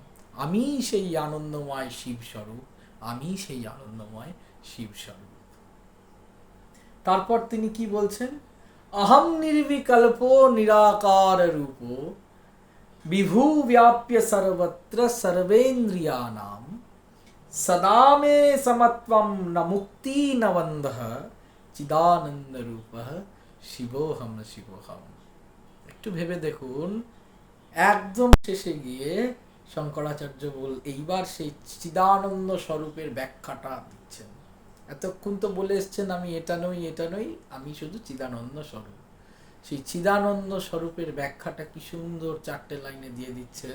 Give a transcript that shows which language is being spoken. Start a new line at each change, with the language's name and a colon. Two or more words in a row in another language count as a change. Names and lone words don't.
Bangla: আমি সেই আনন্দময় শিব স্বরূপ, আমি সেই আনন্দময় শিব স্বরূপ। তারপর তিনি কি বলছেন?
Sanskrit: অহম নির্বিকল্প নিরাকার রূপ, বিভু ব্যাপ্য সর্বত্র সর্বেন্দ্রিয়ানাম, সদা মে সমত্বম ন মুক্তি ন বন্ধঃ, চিদানন্দ রূপ শিবোহম শিবোহম।
Bangla: একটু ভেবে দেখুন, একদম শেষে গিয়ে শঙ্করাচার্য এইবার সেই চিদানন্দ স্বরূপের ব্যাখ্যাটা দিচ্ছেন। এতক্ষণ তো বলে এসছেন আমি এটা নই, এটা নই, আমি শুধু চিদানন্দ স্বরূপ। সেই চিদানন্দ স্বরূপের ব্যাখ্যাটা কি সুন্দর 4টে লাইনে দিয়ে দিচ্ছেন।